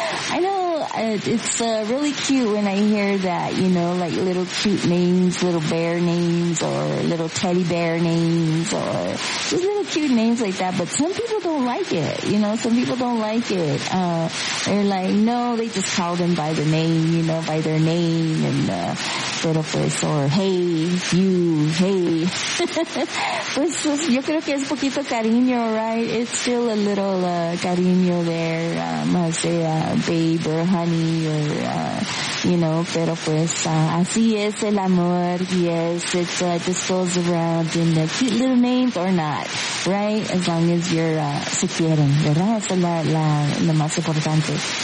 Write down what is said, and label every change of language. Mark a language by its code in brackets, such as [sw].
[en] I know it's really cute when I hear that, you know, like little cute names, little bear names, or little teddy bear names, or just little cute names like that. But some people don't like it, you know. Some people don't like it. They're like, no, they just call them by the name, you know, by their name, and little first, or hey, you, hey. [es] Pues, pues yo creo que es poquito cariño, [en] right? It's still a little cariño there. Babe or honey or, you know, [es] pero pues así es el amor. [en] Yes, it just goes around in the cute little names or not, right? As long as you're, [es] se quieren, ¿verdad? Esa es la más importante.